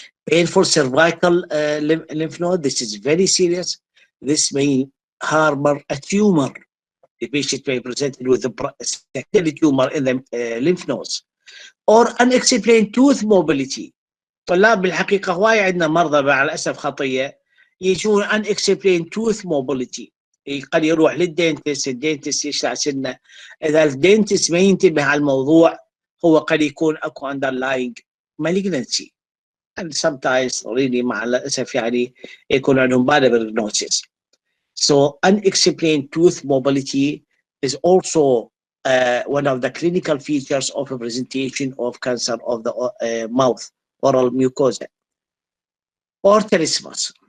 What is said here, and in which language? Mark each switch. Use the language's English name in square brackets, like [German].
[English] Painful cervical lymph node, this is very serious. This may harbor a tumor. The patient may present with a secondary tumor in the lymph nodes. Or unexplained tooth mobility. [Arabic] طلاب بالحقيقة هواي عندنا مرضى مع الأسف خطية يجون unexplained tooth mobility. قد يروح للدينتس، الدينتس يشلع سنه. إذا الدينتس ما ينتبه على الموضوع هو قد يكون أكو underlying malignancy. [English] And sometimes really مع الأسف يعني يكون عندهم bad prognosis. So unexplained tooth mobility is also one of the clinical features of a presentation of cancer of the mouth, oral mucosa, or teresmus.